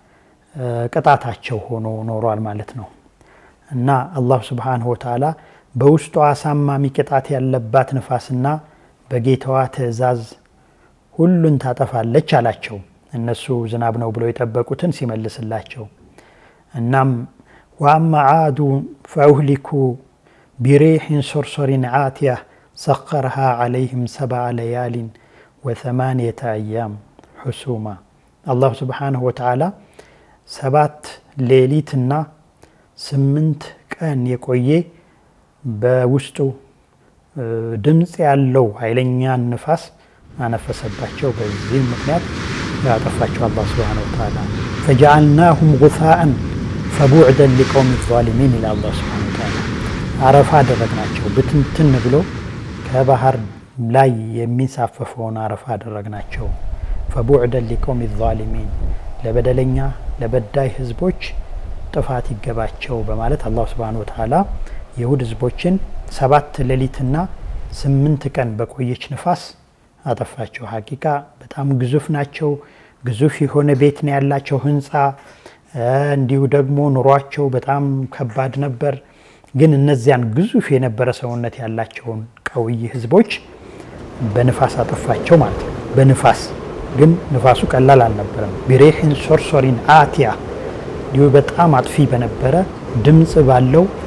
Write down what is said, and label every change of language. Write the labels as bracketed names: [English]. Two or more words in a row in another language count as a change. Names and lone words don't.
[Amharic] ቅጣታቸው ሆኖ ኖሯል ማለት ነው። እና አላህ [Arabic] سبحانه وتعالى [Amharic] በውስጡ አሳማሚ ቅጣት ያለባት ንፋስና በጌታዋ ትእዛዝ ሁሉን ታጠፋለች አላቸው። እነሱ ዝናብ ነው ብለው የጠበቁትን ሲመልስላቸው እናም [Arabic] وأما عاد فأهلكوا بريح صرصر عاتية سخرها عليهم 7 ليال و8 أيام حسوما الله سبحانه وتعالى [Amharic] 7 ሌሊትና 8 ቀን የቆየ በውስጡ ድምጽ ያለው ኃይለኛ ንፋስ አነፈሰባቸው። በዚህ ምክንያት ያጠፋቸው አላህ [Arabic] سبحانه وتعالى فجعلناهم غثاء فبعدا لقوم الظالمين إلى الله سبحانه وتعالى [Amharic] አረፋ አደረግናቸው። ብትንትን ብሎ ከባህር ላይ የሚሳፈፈውን አረፋ አደረግናቸው። [Arabic] فبعدا لقوم الظالمين [Amharic] ለበደለኛ ለበዳይ ህዝቦች ጥፋት ይገባቸው በማለት አላህ [Arabic] سبحانه وتعالى [Amharic] የሁድ ህዝቦችን 7 ሌሊትና 8 ቀን በቆየች ንፋስ አጠፋቸው። ሐቂቃ በጣም ግዙፍ ናቸው። ግዙፍ የሆነ ቤት ነው ያላቸው ህንጻ እንዲሁ ደግሞ ኑሯቸው በጣም ከባድ ነበር። ግን እነዚያን ግዙፍ የነበረ ሰውነት ያላቸውን ቀውይ ህዝቦች በንፋስ አጠፋቸው ማለት ነው። በንፋስ ግን ንፋሱ ቀላል አልነበረም። [Arabic] بريح صرصر عاتية [Amharic] ዲው በጣም አጥፊ በነበረ ድምጽ ባለው